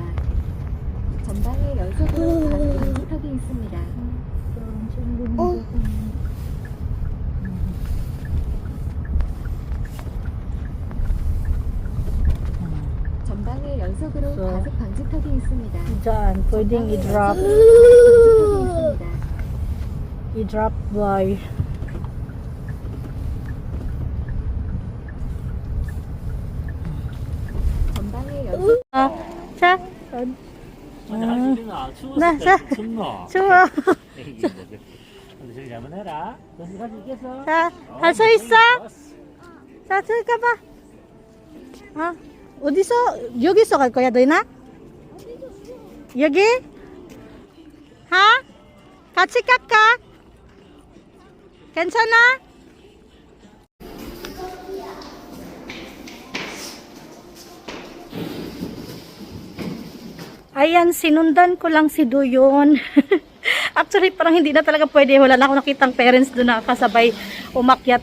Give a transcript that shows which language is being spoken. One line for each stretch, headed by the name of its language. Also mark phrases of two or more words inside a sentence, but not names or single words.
Korean: 전방에 연속으로 과속 방지턱이 있습니다. 전방에 연속으로 So, 과속 방지턱이 있습니다.
Filipino: Diyan, pwedeng i-drop.
Korean: 방지턱이 있습니다.
Filipino: I-drop by.
Korean: 전방에 연속 자. 나, 자. 좋아. 저기 한번 해라. 너희 가지고 있겠어? 자, 할 수 있어? 자, 저기 가봐. 어디서? 여기서 갈 거야, 너희나? 여기? 하? 같이 깎아? 괜찮아?
Filipino: Ayan, sinundan ko lang si Doyon. Actually, parang hindi na talaga pwede. Wala na ako nakitang parents doon na kasabay umakyat.